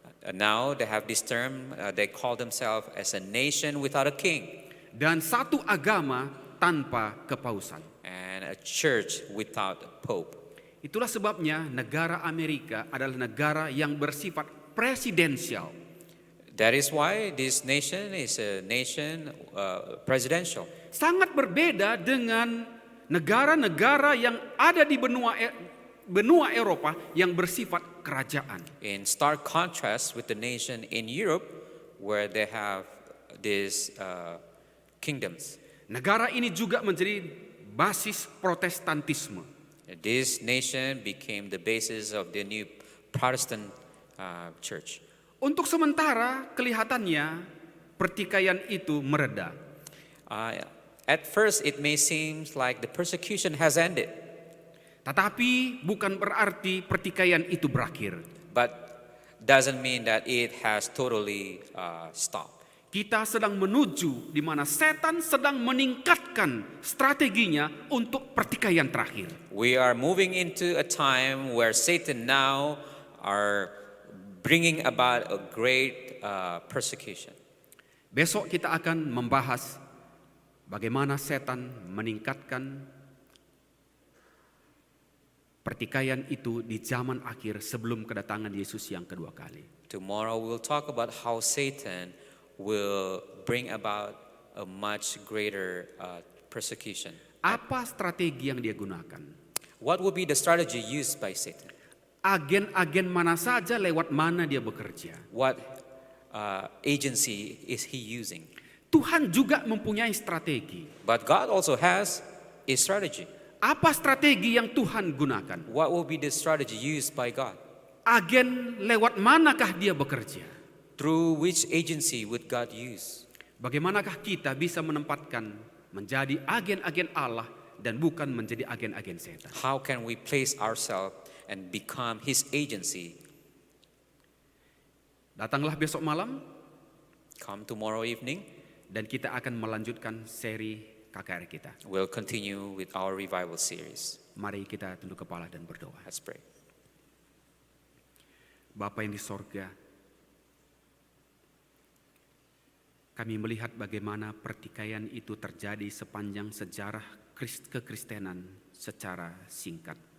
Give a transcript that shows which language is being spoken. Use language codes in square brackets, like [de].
[en] now they have this term, they call themselves as a nation without a king [id] dan satu agama tanpa kepausan. [en] and a church without a pope. [id] Itulah sebabnya negara Amerika adalah negara yang bersifat presidensial. [en] That is why this nation is a nation presidential. [id] Sangat berbeda dengan negara-negara yang ada di benua Eropa yang bersifat kerajaan. [en] In stark contrast with the nation in Europe where they have these kingdoms. [id] Negara ini juga menjadi basis Protestantisme. [en] This nation became the basis of the new Protestant church. [id] Untuk sementara kelihatannya pertikaian itu mereda. [en] At first it may seem like the persecution has ended, [id] Tetapi bukan berarti pertikaian itu berakhir. [en] but doesn't mean that it has totally stopped. [id] Kita sedang menuju di mana setan sedang meningkatkan strateginya untuk pertikaian terakhir. [en] We are moving into a time where Satan now are bringing about a great persecution. [id] Besok kita akan membahas bagaimana setan meningkatkan pertikaian itu di zaman akhir sebelum kedatangan Yesus yang kedua kali. [en] Tomorrow we'll talk about how Satan will bring about a much greater persecution. [id] Apa strategi yang dia gunakan? [en] What will be the strategy used by Satan? [id] Agen-agen mana saja lewat mana dia bekerja. [en] What agency is he using? [id] Tuhan juga mempunyai strategi. [en] But God also has a strategy. [id] Apa strategi yang Tuhan gunakan? [en] What will be the strategy used by God? [id] Agen lewat manakah dia bekerja? [en] Through which agency would God use? [id] Bagaimanakah kita bisa menempatkan menjadi agen-agen Allah dan bukan menjadi agen-agen setan? [en] How can we place ourselves and become his agency? [id] Datanglah besok malam [en] Come tomorrow evening, [id] dan kita akan melanjutkan seri KKR kita. [en] we'll continue with our revival series. [id] Mari kita tunduk kepala dan berdoa. [en] Let's pray. [id] Bapa yang di sorga, kami melihat bagaimana pertikaian itu terjadi sepanjang sejarah kekristenan secara singkat.